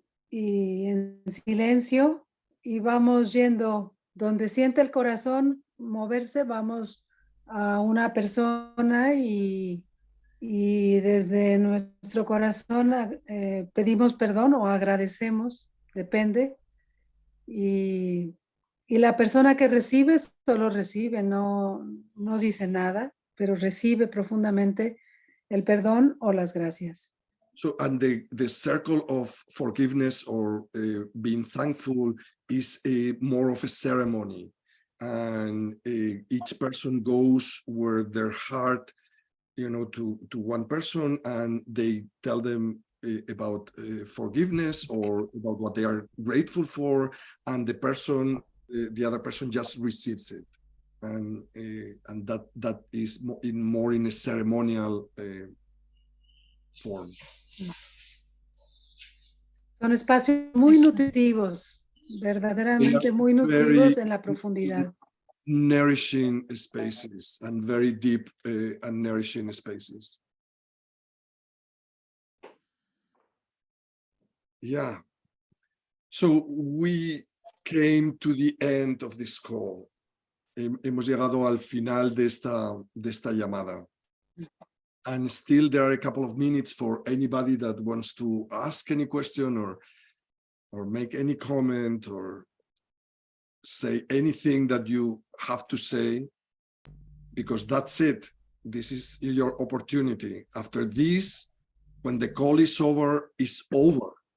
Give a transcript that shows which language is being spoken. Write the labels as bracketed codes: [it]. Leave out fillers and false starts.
[es] y en silencio y vamos yendo donde siente el corazón moverse, vamos a una persona y desde nuestro corazón pedimos perdón o agradecemos, depende, y la persona que recibe solo recibe, no dice nada, pero recibe profundamente el perdón o las gracias. [en] So, and the circle of forgiveness or being thankful is more of a ceremony, and each person goes where their heart, to one person, and they tell them about forgiveness or about what they are grateful for, and the other person just receives it, and that is more in a ceremonial form. [es] Son espacios muy nutritivos, verdaderamente muy nutritivos en la profundidad. [en] Nourishing spaces and very deep and nourishing spaces. Yeah. So we came to the end of this call. [es] Hemos llegado al final de esta llamada. [en] And still there are a couple of minutes for anybody that wants to ask any question or make any comment or say anything that you have to say, because that's it. This is your opportunity. After this, when the call is over, it's over.